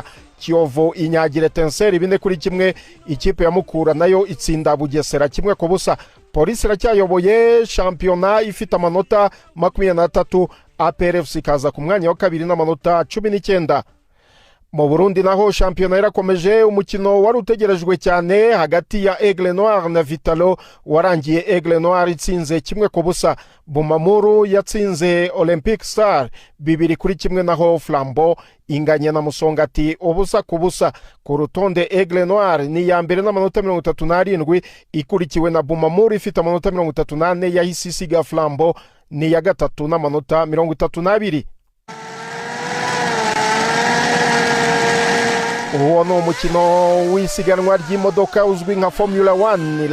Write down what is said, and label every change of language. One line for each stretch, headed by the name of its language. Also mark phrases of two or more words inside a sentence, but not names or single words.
Kinyarwanda: Kiyovu inyagire Tenseri 4-1. Ikipe ya Mukura nayo itsinda Bugesera 1 ku busa. Police iracyayoboye shampiyona ifite amanota 23. APRFC kaza ku mwanya wa kabiri n'amanota 19. Mu Burundi naho shampiyona yarakomeje. Umukino wari utegerejwe cyane hagati ya Aigle Noir na Vitalo warangiye Aigle Noir itsinze 1 ku busa. Bumamuru yatsinze Olympic Star 2-1 naho Flambeau inganya na Musongati ubusa ku busa. Ku rutonde Aigle Noir ni ya mbere n'amanota 37 ikurikiwe na Bumamuru ifite amanota 38 yahise isiga Flambeau ni ya gatatu n'amanota 32. Uwo ni umukino w'isiganwa ry'imodoka uzwi nka Formula 1.